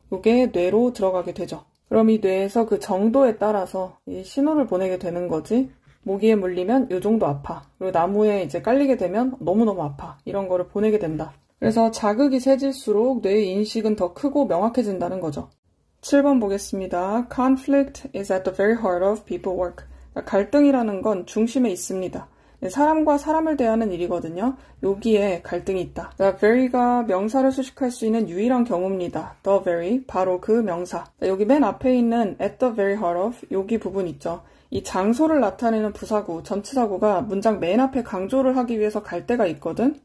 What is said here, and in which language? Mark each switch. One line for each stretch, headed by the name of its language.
Korean: 이게 뇌로 들어가게 되죠. 그럼 이 뇌에서 그 정도에 따라서 이 신호를 보내게 되는 거지. 모기에 물리면 이 정도 아파. 그리고 나무에 이제 깔리게 되면 너무너무 아파. 이런 거를 보내게 된다. 그래서 자극이 세질수록 뇌의 인식은 더 크고 명확해진다는 거죠. 7번 보겠습니다.
English: Conflict is at the very heart of people work.
Korean: 갈등이라는 건 중심에 있습니다. 사람과 사람을 대하는 일이거든요. 여기에 갈등이 있다. very가 명사를 수식할 수 있는 유일한 경우입니다. the very, 바로 그 명사. 여기 맨 앞에 있는
English: at the very heart of,
Korean: 여기 부분 있죠. 이 장소를 나타내는 부사구, 전치사구가 문장 맨 앞에 강조를 하기 위해서 갈 때가 있거든.